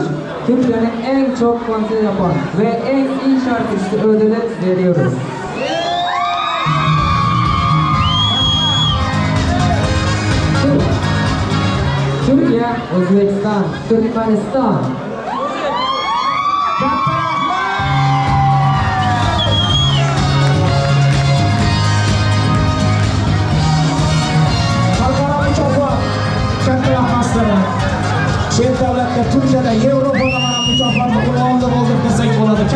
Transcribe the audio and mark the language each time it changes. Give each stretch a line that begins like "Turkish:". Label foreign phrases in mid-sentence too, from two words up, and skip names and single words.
Turkish: Türkiye'nin en çok konser yapan ve en iyi şarkıcısı ödülü veriyoruz. Türkiye, Özbekistan, Türkmenistan.
Uzbek: Xalqaro mukofot katta rahmatlari. Chet davlatda, Turkiyada, Yevropada mana mukofotni qo'lga oldi desak bo'ladi.